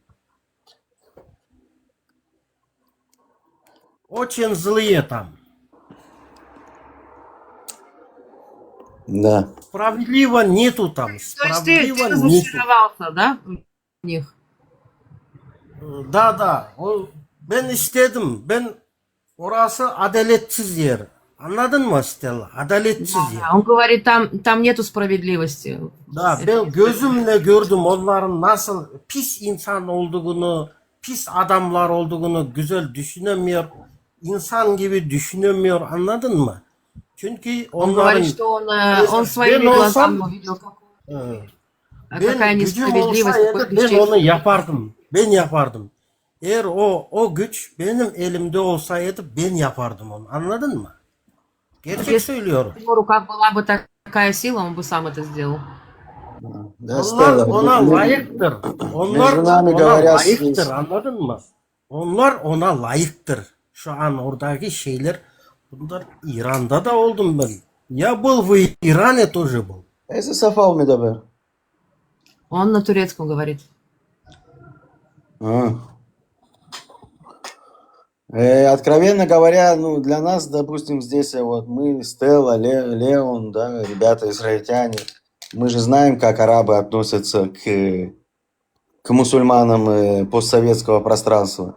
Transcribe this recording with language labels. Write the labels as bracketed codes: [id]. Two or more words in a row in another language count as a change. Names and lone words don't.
[ru] Очень злые там. Да. Справедливо нету там. То есть Справедливо ты нету. разочаровался, да, в них? Да. [tr] Ben istedim. Ben orası adaletsiz yer. Anladın mı Stella? Adaletsiz yer. [ru] Он говорит, там нету справедливости. [tr] Da ben gözümle gördüm onların nasıl pis insan olduğunu, pis adamlar olduğunu güzel düşünemiyor. İnsan gibi düşünemiyor. Anladın mı? Çünkü [ru] Он [tr] onların... [ru] говорит, что он своими глазами увидел, какая [tr] Ben gücüm olsaydı ben onu yapardım. Ben yapardım. Eğer o güç benim elimde olsaydı ben yapardım onu. Anladın mı? Gerçek söylüyorum. [ru] В его руках была бы такая сила, он бы сам это сделал. [tr] Onlar ona layıktır. Onlar ona layıktır. Anladın mı? Onlar ona layıktır. Şu an oradaki şeyler bunlar İran'da da oldum ben. [ru] Я был в Иране тоже был. Эйза Сафал Медабер. Он на турецком говорит. Откровенно говоря, для нас, допустим, здесь вот мы, Стелла, Леон, да, ребята израильтяне, мы же знаем, как арабы относятся к мусульманам постсоветского пространства.